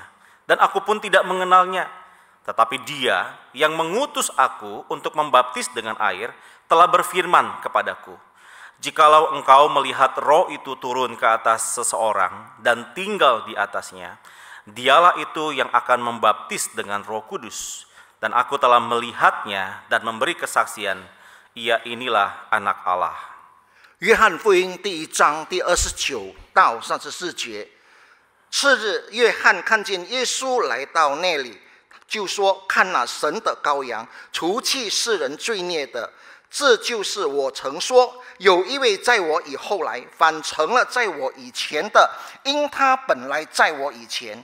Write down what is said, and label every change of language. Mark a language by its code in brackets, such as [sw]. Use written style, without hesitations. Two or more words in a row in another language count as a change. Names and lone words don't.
[id] Dan aku pun tidak mengenalnya. Tetapi dia yang mengutus aku untuk membaptis dengan air, telah berfirman kepadaku, jikalau engkau melihat Roh itu turun ke atas seseorang dan tinggal di atasnya, dialah itu yang akan membaptis dengan Roh Kudus. Dan aku telah melihatnya dan memberi kesaksian, ia inilah anak Allah." [zh] 约翰福音第1章第29到34节。次日，约翰看见耶稣来到那里，就说：“看哪，神的羔羊，除去世人罪孽的。这就是我曾说，有一位在我以后来，反成了在我以前的，因他本来在我以前。